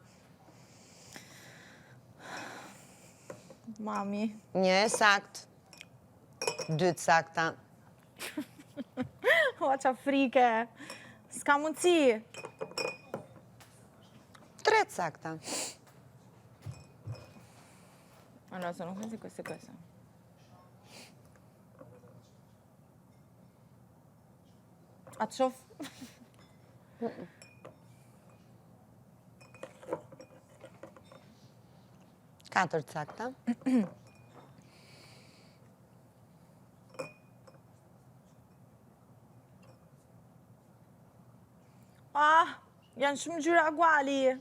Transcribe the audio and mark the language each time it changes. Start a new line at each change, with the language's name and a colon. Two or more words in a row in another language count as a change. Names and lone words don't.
Albanian: Mami. Një e sakt. Dytë sakta. Ua qa frike. S'ka mundësi. Tretë sakta.
Italian: Allora, sono queste, queste e queste.
Albanian: A të shof? Katër sakta. Ah, janë shumë ngjyra guali.